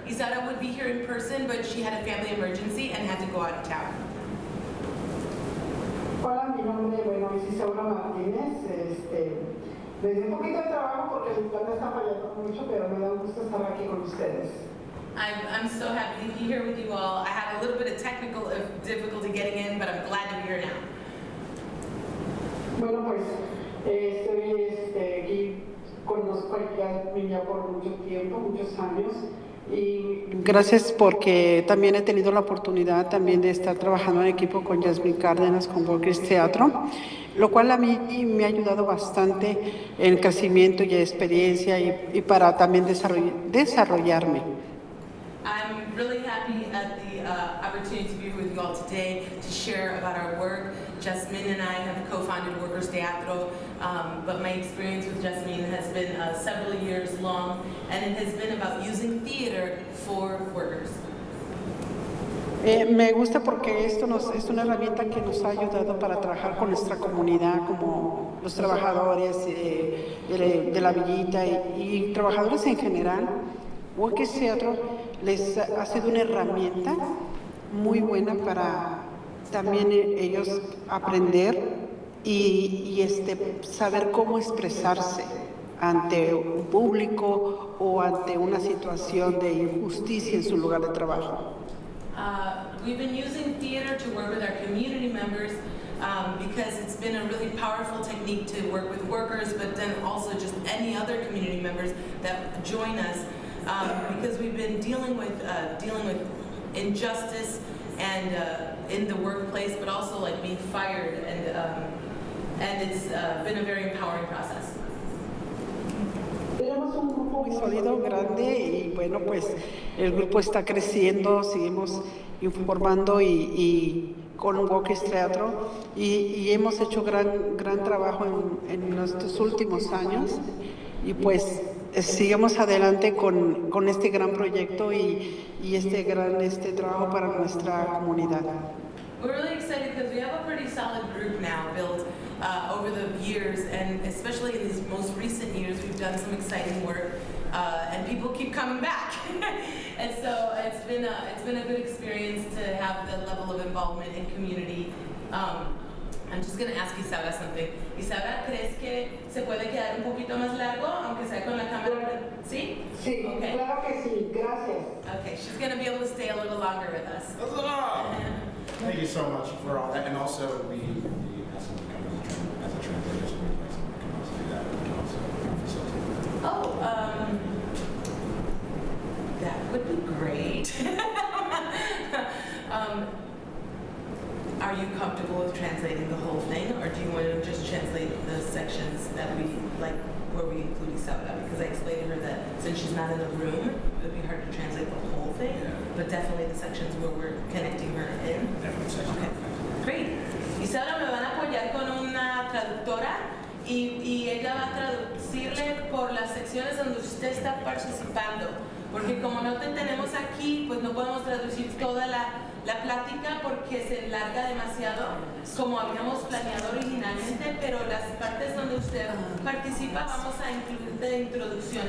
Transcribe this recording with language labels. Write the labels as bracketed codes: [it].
[en] Isaura would be here in person, but she had a family emergency and had to go out of town. [es] Hola, mi nombre es Isaura Martínez. Me dio un poquito de trabajo porque mi planta está fallando mucho, pero me da gusto estar aquí con ustedes. [en] I'm so happy to be here with you all. I had a little bit of technical difficulty getting in, but I'm glad to be here now. [es] Bueno, pues estoy aquí, conozco aquí a mi niña por mucho tiempo, muchos años, y gracias porque también he tenido la oportunidad también de estar trabajando en equipo con Jasmine Cárdenas, con Workers Theatro, lo cual a mí me ha ayudado bastante en crecimiento y experiencia y para también desarrollarme. [en] I'm really happy at the opportunity to be here with you all today to share about our work. Jasmine and I have co-founded Workers Teatro, but my experience with Jasmine has been several years long, and it has been about using theater for workers. [es] Me gusta porque esto es una herramienta que nos ha ayudado para trabajar con nuestra comunidad, como los trabajadores de la villita y trabajadores en general. Workers Teatro les ha sido una herramienta muy buena para también ellos aprender y saber cómo expresarse ante un público o ante una situación de injusticia en su lugar de trabajo. [en] We've been using theater to work with our community members because it's been a really powerful technique to work with workers, but then also just any other community members that join us, because we've been dealing with injustice and in the workplace, but also like being fired, and it's been a very empowering process. [es] Tenemos un grupo muy sólido, grande, y bueno, pues el grupo está creciendo, seguimos informando y con Workers Teatro y hemos hecho gran trabajo en nuestros últimos años y pues sigamos adelante con este gran proyecto y este gran trabajo para nuestra comunidad. [en] We're really excited because we have a pretty solid group now built over the years, and especially in these most recent years, we've done some exciting work, and people keep coming back. And so it's been a good experience to have the level of involvement in community. I'm just going to ask Isaura something. [es] Isaura, ¿crees que se puede quedar un poquito más largo, aunque sea con la cámara? ¿Sí? Sí, okay. Claro que sí, gracias. [en] Okay, she's going to be able to stay a little longer with us. Thank you so much for all that, and also we asked them to come as a translator, so we'd like someone to come also do that. We can also facilitate. Oh, that would be great. Are you comfortable with translating the whole thing, or do you want to just translate the sections that we like, where we include Isaura? Because I explained to her that since she's not in the room, it would be hard to translate the whole thing, but definitely the sections where we're connecting her in. Okay, great. [es] Isaura, me van a apoyar con una traductora y ella va a traducirle por las secciones donde usted está participando, porque como no te tenemos aquí, pues no podemos traducir toda la plática porque se enlarga demasiado como habíamos planeado originalmente, pero las partes donde usted participa vamos a incluir de introducción.